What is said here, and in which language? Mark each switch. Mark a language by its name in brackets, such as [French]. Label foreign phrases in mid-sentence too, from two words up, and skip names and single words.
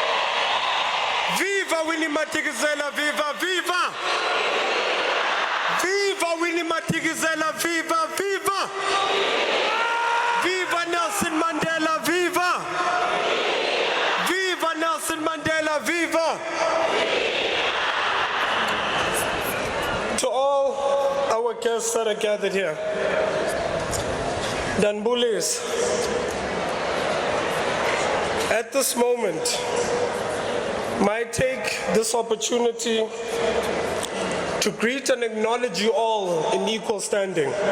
[English] Viva Winnie Madikizela, viva, viva! Viva Winnie Madikizela, viva, viva! Viva Nelson Mandela, viva! Viva Nelson Mandela, viva! To all our guests that are gathered here, Danbulis, at this moment, might take this opportunity to greet and acknowledge you all in equal standing.